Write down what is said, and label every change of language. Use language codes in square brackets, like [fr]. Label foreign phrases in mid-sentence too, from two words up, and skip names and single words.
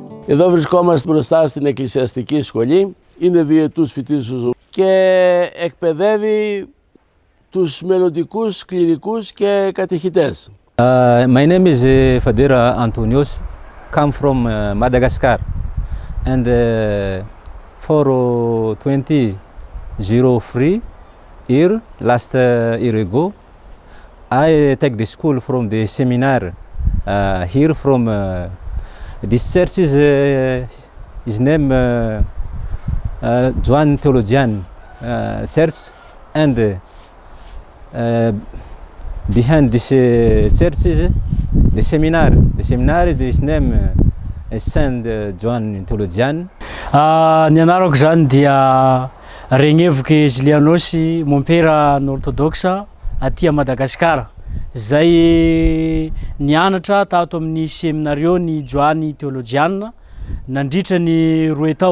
[el] Εδώ βρισκόμαστε μπροστά στην εκκλησιαστική σχολή. Είναι διετούς φοιτήσεως και εκπαιδεύει τους μελλοντικούς κληρικούς και κατηχητές. [en] My name is Fadera Antonios, come from Madagascar, and for 2003 year, last year ago, I take the school from the seminar here from this church is name Joan Theologian Church, and behind this church is the seminar. The seminar is name Saint Joan Theologian. [mg] Ny anarako zany dia Regnevoky Julianosy, [fr] mon père orthodoxe [mg] aty Madagasikara. Zay nianatra tato amin'ny seminariony Joany Theologiana nandritra ny 2 tao.